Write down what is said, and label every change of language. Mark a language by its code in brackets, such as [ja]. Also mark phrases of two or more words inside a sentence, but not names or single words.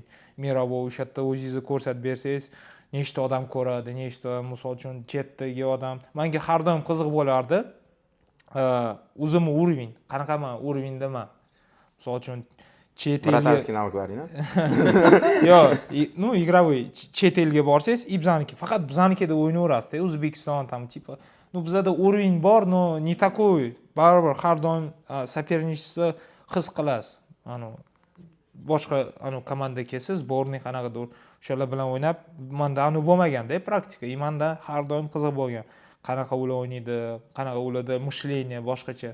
[uz] Miraboy o'sha yerda o'zingizni ko'rsatib bersangiz, nechta odam ko'radi, nechta, misol uchun, chetdagi odam. Menga har doim qiziq bo'lardi. O'zimni уровень, qanaqaman уровеньdaman. Misol uchun chet elga [ru] Братанский навыкларni. [uz] yo'q, [ru] ну, игровой [uz] chet elga borsangiz, bizaniki, faqat bizanikida o'ynayverasiz, O'zbekiston tam tipo. Ну, bizada уровень bor, [ru] но не такой. [uz] Baribir har doim соперничество his qilasiz. Boshqa komanda kelsa, sborniy qanaqadir o'shalar bilan o'ynab, menda bo'lmaganda, praktika. Menda har doim qiziq bo'lgan. Qanaqa ular o'ynaydi, qanaqa ularda mышление boshqacha.